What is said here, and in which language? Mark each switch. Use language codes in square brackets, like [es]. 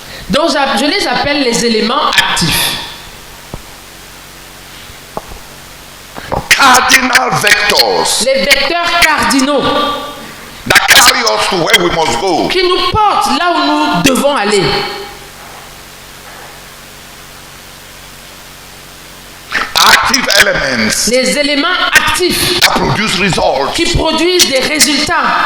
[fr] Donc je les appelle les éléments actifs. [en] Cardinal vectors. [fr] Les vecteurs cardinaux. [en] That carry us to where we must go. [fr] Qui nous portent là où nous devons aller. [en] Active elements. [fr] Les éléments actifs. [en] That produce results. [fr] Qui produisent des résultats.